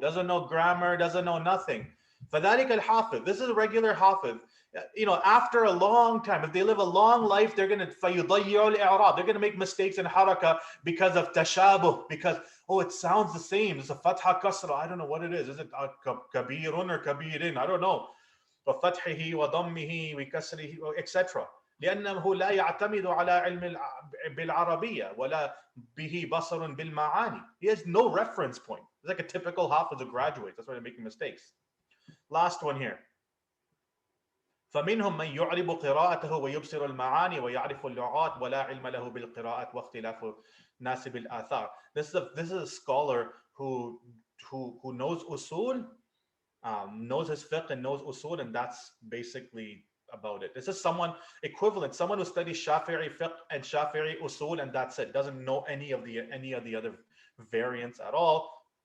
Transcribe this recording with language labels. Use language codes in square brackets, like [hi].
[en] Doesn't know grammar, doesn't know nothing. [ar] فَذَلِكَ الْحَافِظ. [en] This is a regular hafiz. You know, after a long time, if they live a long life, they're going to [ar] فَيُضَيِّعُ الْإِعْرَابِ. [en] They're going to make mistakes in haraka because of tashabuh, because, oh, it sounds the same. It's a fatha kasra. I don't know what it is. Is it kabirun or kabirin? I don't know. [ar] وَفَتْحِهِ وَضَمِّهِ وَكَسْرِهِ, etc. لأنه لا يعتمد على علم بالعربية ولا به بصر بالمعاني. [en] He has no reference point. It's like a typical hafiz of graduates. That's why they're making mistakes. Last one here. [ar] فمنهم من يعرب قراءته ويبصر المعاني ويعرف اللغات ولا علم له بالقراءات واختلاف الناس بالآثار. [en] This is a scholar who knows usul, knows his fiqh and knows usul, and that's basically about it. This is someone equivalent, someone who studies Shafi'i fiqh and Shafi'i usul, and that's it. Doesn't know any of the other variants at all.